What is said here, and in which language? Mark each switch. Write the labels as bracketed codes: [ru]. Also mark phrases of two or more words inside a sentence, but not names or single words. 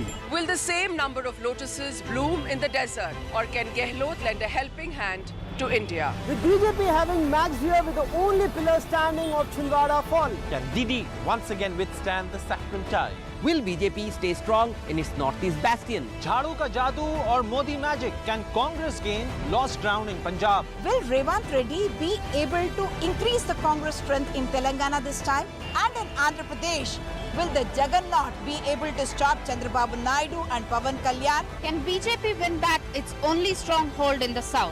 [en] Will the same number of lotuses bloom in the desert, or can Gehlot lend a helping hand to India? With BJP having matched here with the only pillar standing of Chhindwara fall. Can Didi once again withstand the saffron tide? Will BJP stay strong in its northeast bastion? [hi] झाड़ू का जादू [en] or Modi magic? Can Congress gain lost ground in Punjab? Will Revant Reddy be able to increase the Congress strength in Telangana this time? And in Andhra Pradesh, will the Jagannath be able to stop Chandrababu Naidu and Pawan Kalyan? Can BJP win back its only stronghold in the south?